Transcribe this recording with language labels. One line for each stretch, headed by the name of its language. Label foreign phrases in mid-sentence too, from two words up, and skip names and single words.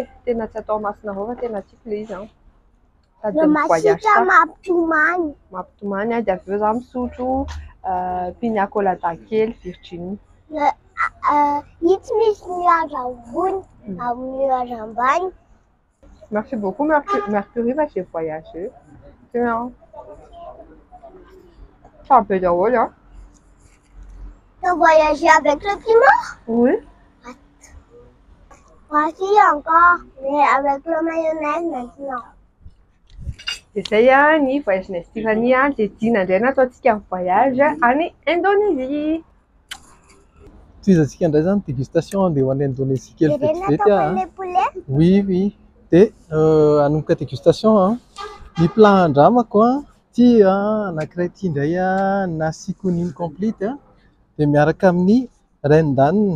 Malagasy: Tena tsy atao masina avao fa tena tiako ilay izy. Le masika mampitomany. Mampitomany dia avy eo za misotro pina colada kely Virginie. Itsy misy nuage ambony, nuage ambany.
French: Merci beaucoup Mercury, j'ai voyagé. Ça peut être drôle, hein? Tu as voyagé avec le piment? Oui. Moi aussi encore, mais avec le mayonnaise maintenant.
Malagasy: Izay ny voyage-nay Tiffany dia dina indray nataontsika ny voyage any Indonésie. Toizantsika indray zany dégustation dia ho any Indonésie kely vetivety.
French: Oui, oui.
Malagasy: Dia hanomboka dégustation ny plat andramako tia anankiray ity indray nasi koniny complete dia miaraka amin'ny rendanne.